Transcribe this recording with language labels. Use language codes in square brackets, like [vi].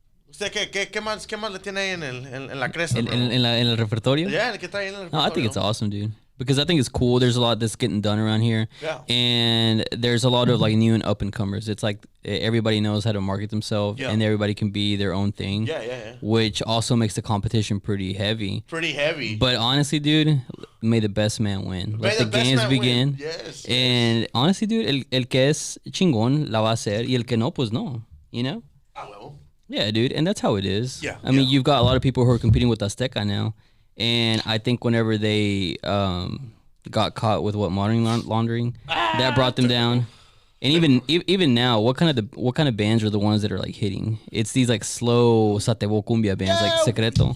[es] ¿Usted qué más le tiene ahí en la cresta, bro? En el repertorio? [en] Yeah, [es] ¿qué está ahí en el repertorio? [en] No, I think it's awesome, dude. Because I think it's cool. There's a lot that's getting done around here. Yeah. And there's a lot of like new and up and comers. It's like everybody knows how to market themselves and everybody can be their own thing. Yeah. Which also makes the competition pretty heavy. But honestly, dude, may the best man win. Let the games begin. Yes. And honestly, dude, [es] el que es chingón la va a hacer y el que no, pues no. [en] You know? Ah, well. Yeah, dude. And that's how it is. Yeah. I mean, you've got a lot of people who are competing with Azteca now. And I think whenever they got caught with money laundering, that brought them down. And even now, what kind of bands are the ones that are like hitting? It's these like slow satebo cumbia bands like Secreto.